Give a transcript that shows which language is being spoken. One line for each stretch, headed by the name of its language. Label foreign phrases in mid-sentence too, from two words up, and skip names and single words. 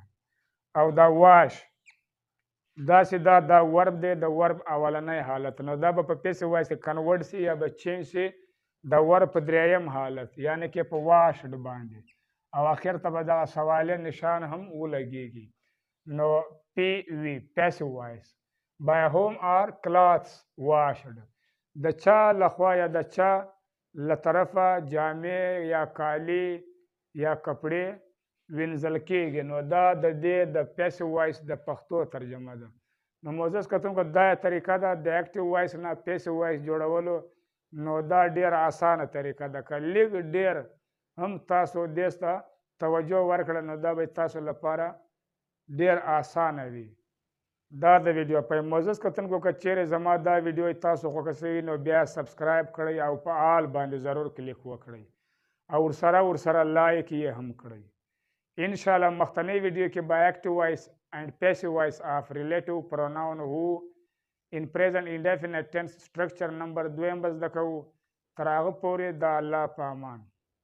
Pashto: او دا واش داسې دا ورب دی د ورب اولنی حالت. نو دا به په
English: passive voice
Pashto: کې کنورټ سي یا به چینج سي د ورب په دریم حالت یعنی کې په واشډ باندې، او اخر ته به دغه سوالیه نشان هم ولګیږي. نو
English: PV passive voice by whom are clothes washed
Pashto: د چا لخوا یا د چا له طرفه جامې یا کالی یا کپړې وینځل کېږي. نو دا د دې د
English: passive voice
Pashto: د پښتو ترجمه ده. نو معزز کتونکو دا طریقه ده د
English: active voice
Pashto: نه
English: passive voice
Pashto: جوړولو. نو دا ډېره اسانه طریقه ده. که لږ ډېر هم تاسو دې ته توجه ورکړه نو دا به تاسو لپاره ډېر اسانه وي. دا د ویډیو په معزز کتونکو که چیرې زما دا ویډیو تاسو خوښه شوي نو بیا سبسکرایب کړئ او په آل باندې ضرور کلیک وکړئ او ورسره لایک یې هم کړئ. انشاءالله مخکنی ویډیو کې
English: by active voice and passive voice of relative pronoun who in present indefinite tense structure
Pashto: نمبر 2 به زده کوو. تر هغه پورې د الله په امان.